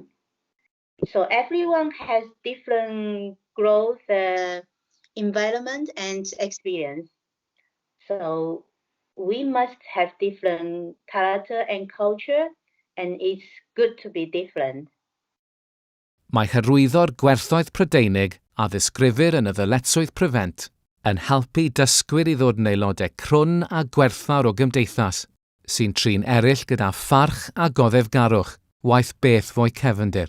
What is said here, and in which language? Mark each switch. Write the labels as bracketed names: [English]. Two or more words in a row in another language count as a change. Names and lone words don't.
[English] So everyone has different growth, environment and experience. So we must have different character and culture, and it's good to be different. [Welsh] Mae hyrwyddo'r Gwerthoedd Prydeinig a ddisgrifir yn y ddyletswydd prevent yn helpu dysgwyr i ddod yn aelodau crwn a gwerthfawr o gymdeithas, sy'n trin eraill gyda pharch a goddefgarwch, waith beth fwy cefndir.